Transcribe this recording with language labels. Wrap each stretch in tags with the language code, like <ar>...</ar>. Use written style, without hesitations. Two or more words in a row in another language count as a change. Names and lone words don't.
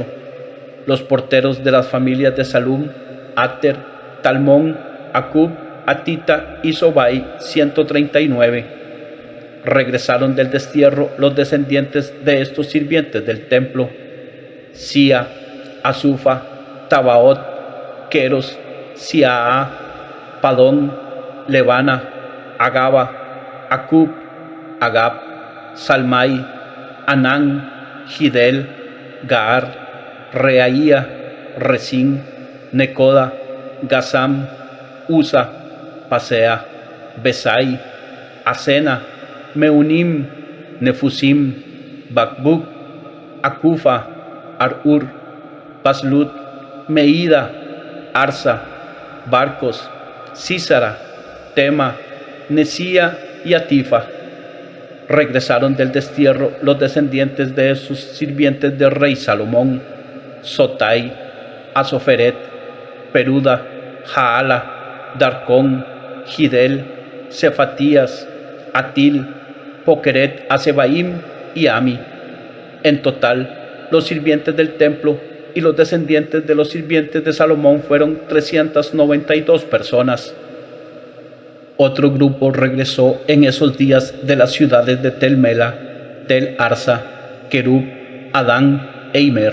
<es>Los porteros de las familias de Salum, Ater, Talmón, Acub, Atita y Sobai, 139. Regresaron del destierro los descendientes de estos sirvientes del templo: Sia, Azufa, Tabaot, Queros, Siaa, Padón, Levana, Agaba, Acub, Agab, Salmai, Anán, Gidel, Gaar, Reaía, Resín, Necoda, Gazam, Usa, Pasea, Besai, Asena, Meunim, Nefusim, Bakbuk, Akufa, Arur, Paslut, Meida, Arsa, Barcos, Císara, Tema, Nesía y Atifa. Regresaron del destierro los descendientes de sus sirvientes del rey Salomón: Sotai, Asoferet, Peruda, Jaala, Darcón, Gidel, Cefatías, Atil, Pokeret, Asebaim y Ami. En total, los sirvientes del templo y los descendientes de los sirvientes de Salomón fueron 392 personas. Otro grupo regresó en esos días de las ciudades de Tel Mela, Tel Arsa, Kerub, Adán e Imer.</es>